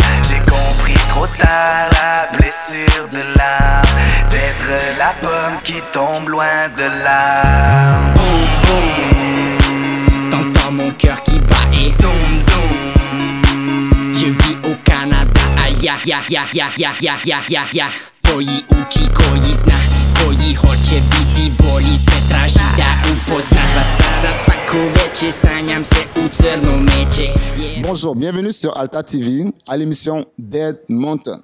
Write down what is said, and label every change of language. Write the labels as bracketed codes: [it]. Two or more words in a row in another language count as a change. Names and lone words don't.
[fr] J'ai compris trop tard la blessure de l'âme, d'être la pomme qui tombe loin de l'âme. Boum boum, t'entends mon cœur qui bat et zoom zoom. Je vis au Canada, aïe aïe aïe aïe aïe aïe aïe aïe. [sr] Koji uči, koji zna, koji hoće biti bolji. Sve traži da upozna, pa sada svako veče sanjam se u crno meče. [fr] Bonjour, bienvenue sur Alta TV à l'émission Dead Mountain.